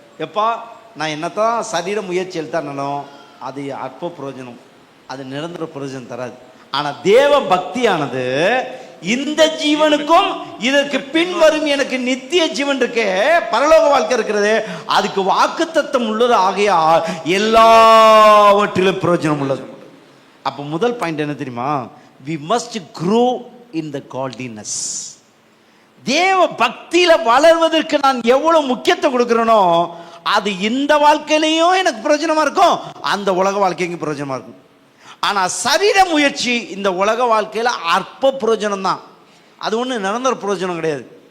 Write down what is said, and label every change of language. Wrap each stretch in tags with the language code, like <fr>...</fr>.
<ta>எப்பா, நான் என்னத்தான் சரீர முயற்சி எழுத்தானாலும் அது அற்ப பிரயோஜனம், அது நிரந்தர பிரயோஜனம் தராது. ஆனால் தேவ பக்தியானது இந்த ஜீவனுக்கும் இதற்கு பின் வரும் எனக்கு நித்திய ஜீவன் இருக்கே, பரலோக வாழ்க்கை இருக்கிறது, அதுக்கு வாக்குத்தத்தம் உள்ளது. ஆகையால் எல்லாவற்றிலும் பிரயோஜனம் உள்ளது. அப்போ முதல் பாயிண்ட் என்ன தெரியுமா?</ta> <en>we must grow in the godliness.</en> <ta>தேவ பக்தியில வளர்வதற்கு நான் எவ்வளவு முக்கியத்துவம் கொடுக்கிறேனோ அது இந்த வாழ்க்கையிலையும் எனக்கு பிரயோஜனமா இருக்கும், அந்த உலக வாழ்க்கைக்கும் பிரயோஜனமா இருக்கும். ஆனா சரீர முயற்சி இந்த உலக வாழ்க்கையில அற்ப பிரயோஜனம் தான், அது ஒண்ணு நிரந்தர பிரயோஜனம் கிடையாது.</ta>